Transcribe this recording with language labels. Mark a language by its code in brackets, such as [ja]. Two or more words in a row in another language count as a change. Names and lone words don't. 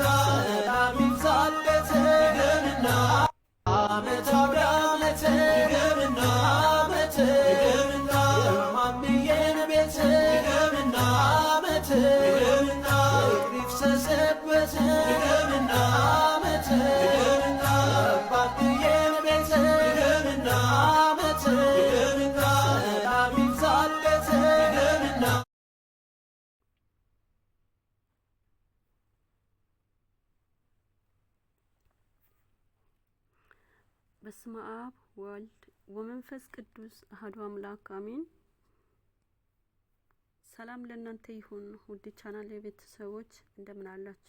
[am] ሰላም ይብዛለት ድገምና ዓመት አውደ ዓመት ድገምና ዓመት ድገምና የማምዬን ቤት ድገምና ዓመት ድገምና ይፍሰስበት ድገምና ዓመት ድገምና አባትዬን ቤት ድገምና ዓመት ድገምና ሰላም ይብዛለት ድገምና። በስመ አብ ወልድ ወመንፈስ ቅዱስ አሐዱ አምላክ አሜን። ሰላም ለእናንተ ይሁን ውድ ቻናል የቤተሰቦች እንደምን አላችሁ?